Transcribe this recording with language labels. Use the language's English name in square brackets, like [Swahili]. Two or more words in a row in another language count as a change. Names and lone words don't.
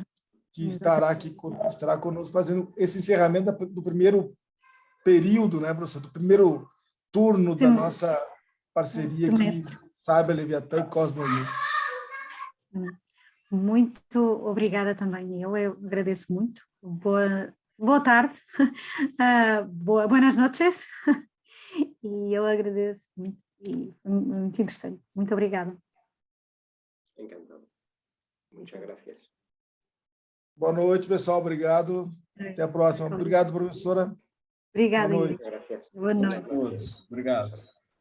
[Portuguese] Que estará conosco fazendo esse encerramento do primeiro período, né, professor? Do primeiro turno da nossa parceria aqui, Cyber Leviatã e Cosmo Ius. Muito obrigada também. Eu agradeço muito. Boa tarde, [Spanish] buenas noches, [Portuguese] e eu agradeço muito, e muito interessante. Muito obrigada. [Spanish] Encantado. Muchas gracias. [Portuguese] Boa noite, pessoal. Obrigado. Até a próxima. Obrigado, professora. Obrigada. Boa noite. [Spanish] Gracias. [Portuguese] Boa noite. Obrigado.